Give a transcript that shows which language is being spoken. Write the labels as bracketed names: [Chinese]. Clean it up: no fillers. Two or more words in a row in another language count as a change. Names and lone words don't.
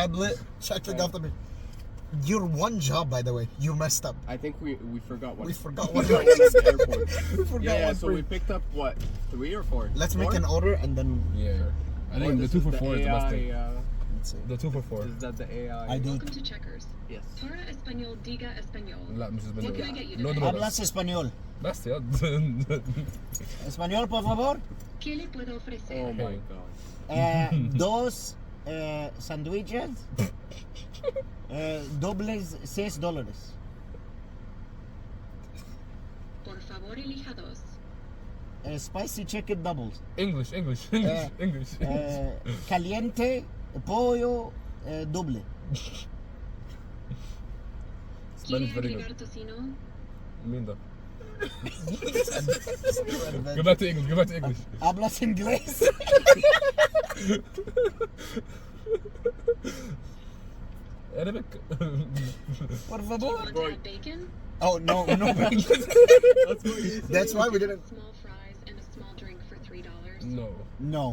[English] tablet checking off the. Your one job, by the way, you messed up. I think we forgot one. We forgot We one. forgot one at the airport. We forgot Yeah, one. so we picked up what, 3 or 4? Let's Four? make an order and then. Yeah. I think the This 2 is for 4 is the best thing. Let's see. The 2 for 4. Is that the AI? I do. Welcome to Checkers. Yes. [Spanish] Para español, diga español. [Arabic] لا مش [English] What can I get you No today? [Spanish] Hablas español. [Arabic] بس يا [Spanish] Español, por favor. ¿Qué le puedo ofrecer? [English] Oh my Hey. god. [Spanish] Dos sandwiches. Dobles $6. Por favor, elija dos. [English] Spicy chicken doubles. English. [Spanish] Caliente pollo doble. [English] Spanish [Spanish] ¿Quiere [English] very [Spanish] agregar [English] good. [Spanish] tocino? [Arabic] مين ده؟ [English] Go back to English. [Spanish] Hablas inglés. [English] Arabic. [Spanish] Por [English] Do you [Spanish] favor. [English] want to add bacon? Oh no. That's why we didn't. Small fries and a small drink for $3. No. No.